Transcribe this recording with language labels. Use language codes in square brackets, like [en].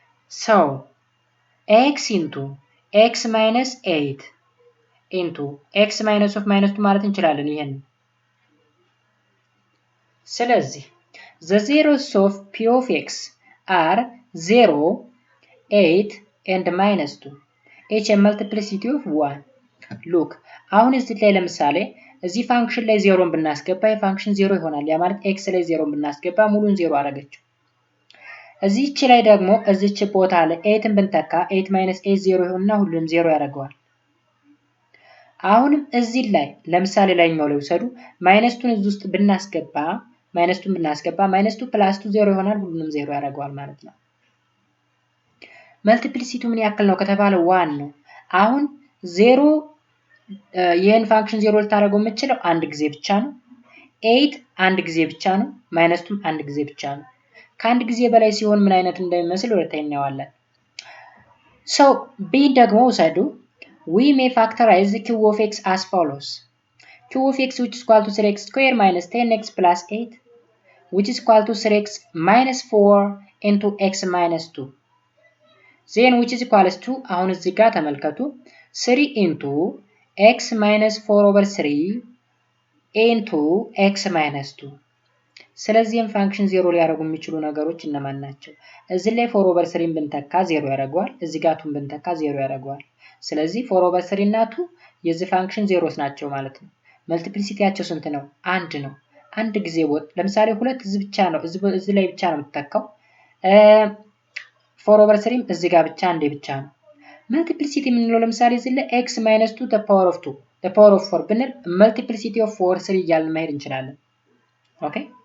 [en] So x into x minus 8 into x minus of minus 2 [am] ማለት እንችላለን ይሄን። ስለዚህ [en] the zeros of p of x are 0, 8 and minus 2. each a multiplicity of 1. look [am] አሁን እዚህ ላይ ለምሳሌ እዚህ ፋንክሽን ላይ 0ን ብናስገባ የፋንክሽን 0 ይሆናል። ያ ማለት x ላይ 0ን ብናስገባ ሙሉን 0 አደረገችው። እዚህች ላይ ደግሞ እዚህች ቦታ ላይ 8ን ብንተካ 8 minus 8 0 ይሆንና ሁሉንም 0 ያደርገዋል። አሁንም እዚህ ላይ ለምሳሌ ላይኛው ላይ ወሰዱ -2ን እዚህ ውስጥ ብናስገባ -2ን ብናስገባ -2 + 2 0 ይሆናል ሁሉንም 0 ያደርገዋል ማለት ነው። መልቲፕሊሲቲው ምን ያክል ነው ከተባለ 1 ነው። አሁን 0 ይሄን ፋንክሽን 0 ልታደርገው የምትችለው አንድ ጊዜ ብቻ ነው። 8 አንድ ጊዜ ብቻ ነው። -2 አንድ ጊዜ ብቻ ነው። ከአንድ ጊዜ በላይ ሲሆን ምን አይነት እንደሚመስል ወደታይ እናያለን። [en] so b [am] ደግሞ ወሰዱ [en] we may factorize the q of x as follows. q of x which is equal to 3x square minus 10x plus 8 which is equal to 3x minus 4 into x minus 2 then which is equal to [am] አሁን እዚህ ጋር ተመልከቱ [en] 3 into x minus 4 over 3 into x minus 2 [am] ስለዚህም ፋንክሽን 0 ሊያደርጉ የሚችሉ ነገሮች እነማን ናቸው? እዚህ ላይ 4 over 3ን ብንተካ 0 ያደርገዋል። እዚህ ጋር 2ን ብንተካ 0 ያደርገዋል። ስለዚህ 4 over 3 እና 2 የዚህ ፋንክሽን ዜሮስ ናቸው ማለት ነው። መልቲፕሊሲቲያቸው ስንት ነው? አንድ ነው። አንድ ጊዜ ለምሳሌ 2 እዚህ ብቻ ነው እዚህ ላይ ብቻ ነው የምትተካው። 4 over 3ም እዚህ ጋር ብቻ አንዴ ብቻ ነው። መልቲፕሊሲቲ የምንለው ለምሳሌ እዚህ ላይ [en] x minus 2 the power of 2 the power of 4 [am] ብንል መልቲፕሊሲቲ of 4 3 እያልን መሄድ እንችላለን። ኦኬ